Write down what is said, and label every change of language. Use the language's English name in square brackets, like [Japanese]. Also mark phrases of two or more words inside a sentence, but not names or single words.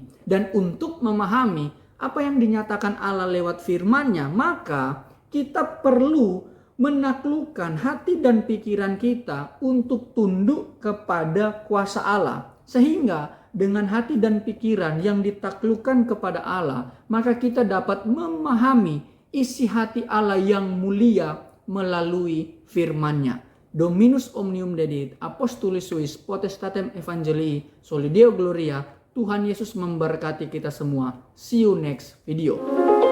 [Indonesian] Dan untuk memahami apa yang dinyatakan Allah lewat firman-Nya, maka kita perlu menaklukkan hati dan pikiran kita untuk tunduk kepada kuasa Allah. Sehingga dengan hati dan pikiran yang ditaklukkan kepada Allah, maka kita dapat memahami isi hati Allah yang mulia melalui firman-Nya. [Latin] Dominus omnium dedit, apostolis suis, potestatem evangelii, soli Deo gloria. [Indonesian] Tuhan Yesus memberkati kita semua. [English] See you next video.